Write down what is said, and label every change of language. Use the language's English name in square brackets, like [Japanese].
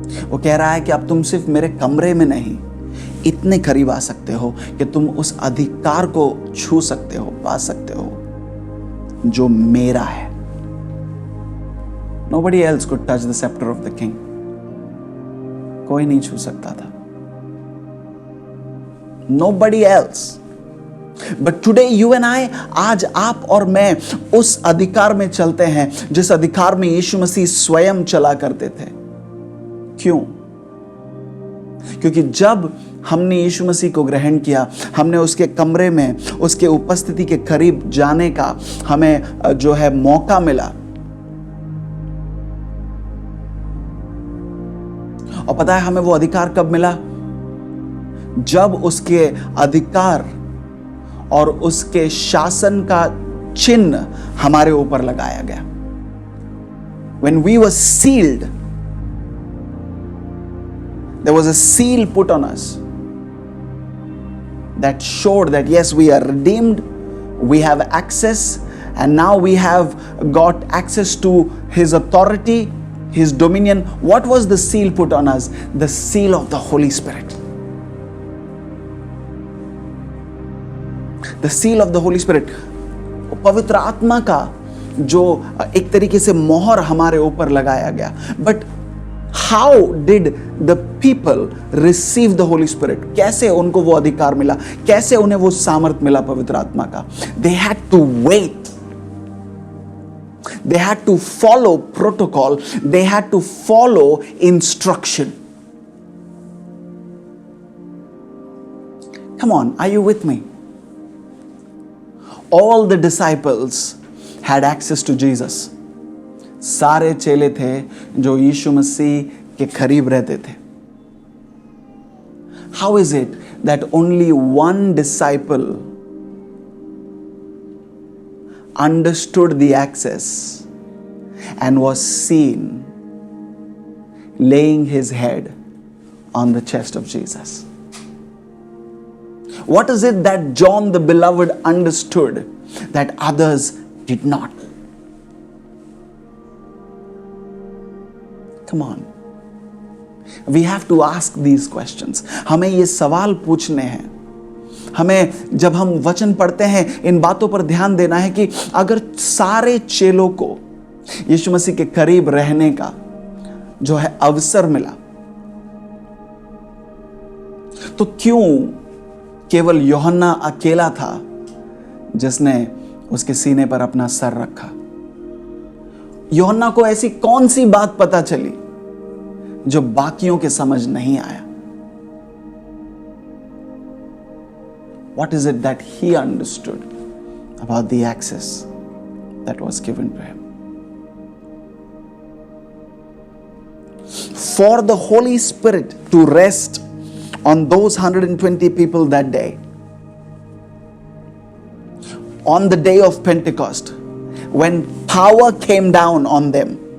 [Hindi] वो कह रहा है कि अब तुम सिर्फ मेरे कमरे में नहीं, इतने करीब आ सकते हो कि तुम उस अधिकार को छू सकते हो, पा सकते हो जो मेरा है। [English] Nobody else could touch the scepter of the king. [Hindi] कोई नहीं छू सकता था। [English] Nobody else. But today you and I, [Hindi] आज आप और मैं उस अधिकार में चलते हैं जिस अधिकार में यीशु मसीह स्वयं चला करते थे। क्यों? क्योंकि जब हमने यीशु मसीह को ग्रहण किया, हमने उसके कमरे में, उसके उपस्थिति के करीब जाने का हमें जो है मौका मिला। और पता है हमें वो अधिकार कब मिला? जब उसके अधिकार और उसके शासन का चिन्ह हमारे ऊपर लगाया गया। [English] When we were sealed, there was a seal put on us that showed that yes, we are redeemed, we have access, and now we have got access to his authority, his dominion. What was the seal put on us? The seal of the Holy Spirit. The seal of the Holy Spirit. [Hindi] पवित्र आत्मा का जो एक तरीके से मोहर हमारे ऊपर लगाया गया। [English] But how did the people receive the Holy Spirit? [Hindi] कैसे उनको वो अधिकार मिला? कैसे उन्हें वो सामर्थ्य मिला पवित्र आत्मा का? [English] They had to wait. They had to follow protocol. They had to follow instruction. Come on, are you with me? All the disciples had access to Jesus. [Hindi] सारे चेले थे जो यीशु मसीह के करीब रहते थे। [English] How is it that only one disciple understood the access and was seen laying his head on the chest of Jesus? What is it that John the Beloved understood that others did not? Come on. We have to ask these questions. [Hindi] हमें ये सवाल पूछने हैं। हमें जब हम वचन पढ़ते हैं इन बातों पर ध्यान देना है कि अगर सारे चेलों को यीशु मसीह के करीब रहने का जो है अवसर मिला, तो क्यों केवल यूहन्ना अकेला था जिसने उसके सीने पर अपना सर रखा? यूहन्ना को ऐसी कौन सी बात पता चली जो बाकियों के समझ नहीं आया? [English] What is it that he understood about the access that was given to him? For the Holy Spirit to rest on those 120 people that day, on the day of Pentecost, when power came down on them,